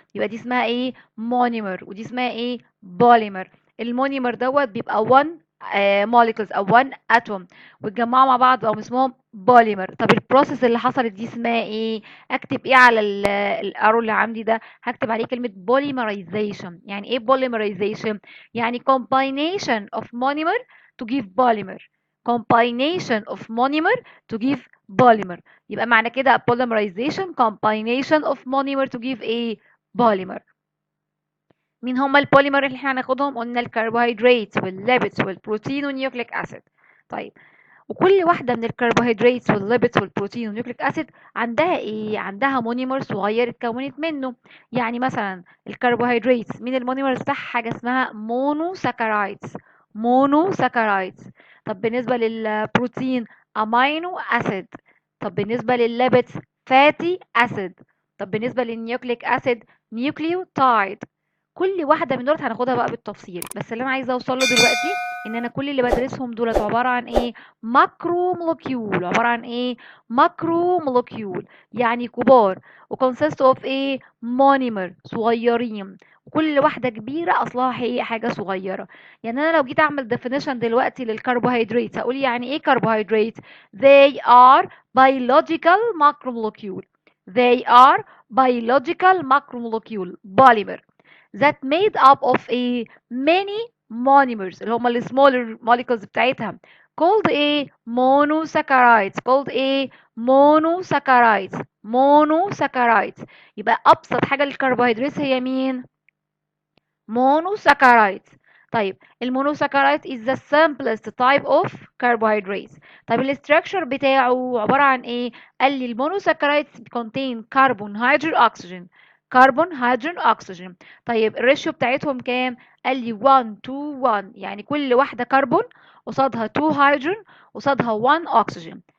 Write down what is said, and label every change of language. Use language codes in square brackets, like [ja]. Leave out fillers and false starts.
[ar] يبقى دي اسمها monomer ودي اسمها polymer. المونيمر دوت بيبقى 1 molecules او 1 atom واتجمعوا مع بعض بقوا اسمهم بوليمر. طب البروسيس اللي حصلت دي اسمها ايه؟ اكتب ايه على الارو اللي عندي ده؟ هكتب عليه كلمة polymerization. يعني ايه [en] polymerization؟ يعني combination of monomer to give polymer. combination of monomer to give polymer. [ar] يبقى معنى كده [en] polymerization combination of monomer to give polymer. [ar] مين هما البوليمر اللي احنا هناخدهم؟ قلنا الكربوهيدرات والليبيدز والبروتين والنيوكليك اسيد. طيب وكل واحده من الكربوهيدرات والليبيدز والبروتين والنيوكليك اسيد عندها عندها مونيمر صغير اتكونت منه. يعني مثلا الكربوهيدرات مين المونيمر بتاعها؟ حاجه اسمها مونوساكرايدز. مونوساكرايدز. طب بالنسبه للبروتين امينو اسيد. طب بالنسبه للليبيدز فاتي اسيد. طب بالنسبة للنيوكليك أسيد نيوكليوتايد. كل واحدة من دول هناخدها بقى بالتفصيل، بس اللي أنا عايزة أوصل له دلوقتي إن أنا كل اللي بدرسهم دولت عبارة عن إيه؟ ماكرو مولكيول. عبارة عن إيه؟ ماكرو مولكيول، يعني كبار، وكونسيست اوف إيه؟ مونيمر، صغيرين. كل واحدة كبيرة أصلها هي حاجة صغيرة. يعني أنا لو جيت أعمل definition دلوقتي للكربوهيدرات هقول يعني إيه كربوهيدرات؟ [en] They are biological macromolecule. They are biological macromolecule polymer that made up of a many monomers [ar] اللي هم ال [en] smaller molecules بتاعتها called a monosaccharides. called a monosaccharides. monosaccharides. [ar] يبقى أبسط حاجة للكربوهيدرات هي مين؟ monosaccharides. طيب المونوساكرايد [en] is the simplest type of carbohydrates. [ar] طيب الاستراكشر بتاعه عبارة عن ايه؟ قال لي المونوساكرايد [en] contain carbon hydrogen oxygen. carbon hydrogen oxygen. [ar] طيب الريشيو بتاعتهم كام؟ قال لي 1 to 1، يعني كل واحدة كربون قصادها 2 هيدروجين قصادها 1 اكسجين.